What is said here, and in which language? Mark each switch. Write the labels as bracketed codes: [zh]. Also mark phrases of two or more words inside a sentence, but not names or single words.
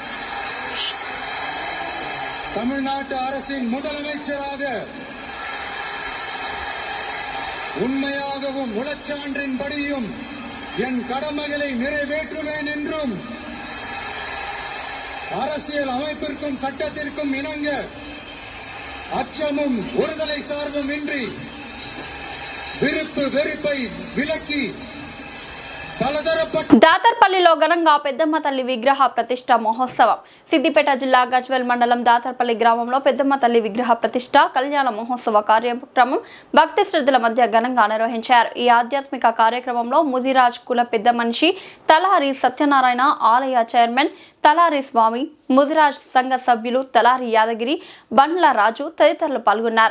[ta] தமிழ்நாட்டு அரசின் முதலமைச்சராக உண்மையாகவும் உளச்சான்றின்படியும் என் கடமைகளை நிறைவேற்றுவேன் என்றும் அரசியல் அமைப்பிற்கும் சட்டத்திற்கும் இணங்க அச்சமும் ஒருதலை சார்பும் இன்றி விருப்பு வெறுப்பை விலக்கி [te] దాతర్పల్లిలో ఘనంగా పెద్దమ్మ తల్లి విగ్రహ ప్రతిష్ట మహోత్సవం. సిద్దిపేట జిల్లా గజ్వేల్ మండలం దాతర్పల్లి గ్రామంలో పెద్దమ్మ తల్లి విగ్రహ ప్రతిష్ట కళ్యాణ మహోత్సవ కార్యక్రమం భక్తి శ్రద్ధల మధ్య ఘనంగా నిర్వహించారు. ఈ ఆధ్యాత్మిక కార్యక్రమంలో ముదిరాజ్ కుల పెద్ద మనిషి తలారి సత్యనారాయణ ఆలయ చైర్మన్ తలారి స్వామి, ముదిరాజ్ సంఘ సభ్యులు తలారి యాదగిరి, బండ్ల రాజు తదితరులు పాల్గొన్నారు.